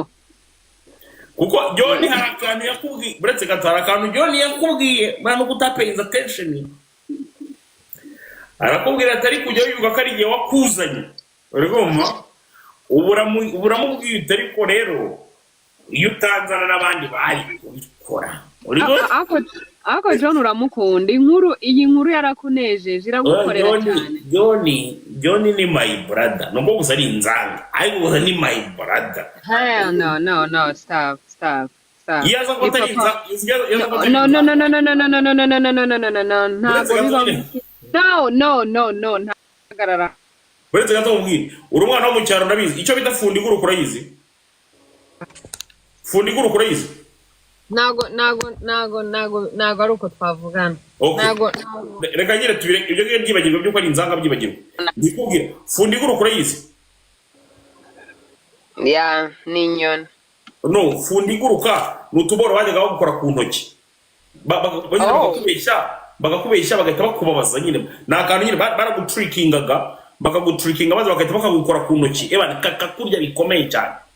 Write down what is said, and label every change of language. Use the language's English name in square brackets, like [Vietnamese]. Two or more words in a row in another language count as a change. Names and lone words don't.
[Kinyarwanda] kuko John hari akantu yakubwiye buretse gatara akantu John yakubwiye bana kutapayinza attention arakubwira atari kujya wibuka ko ari igihe wakuzanye urigoma uburamubwiye ariko rero iyo utanzana n'abandi bari kubikora ako John uramukunda iyi nkuru yarakunejeje iragukorera cyane John ni [English] my brother [Kinyarwanda] nubwo gusa ari inzanga ariko gusa ni [English] my brother no stop [Kinyarwanda] yaza ko atari inzanga no ntagarara buretse gato mubwire uri umwana wo mu cyaro ndabizi icyo bita fundi guru kurayizi fundi guru kurayizi nago ari uko twavugana nago reka nyine tubire ibyo ngiye byibagirwa byuko ari inzanga byibagirwa ndikubwira fundi guru kurayizi ya ni inyoni no fundi guruka n'utuboro bajyaga bagukora ku ntoki bagakubeshya bagahita bakubabaza nyine nakantu nyine baragutrikingaga bakagutrikinga maze bagahita bakagukora ku ntoki kakurya bikomeye cyane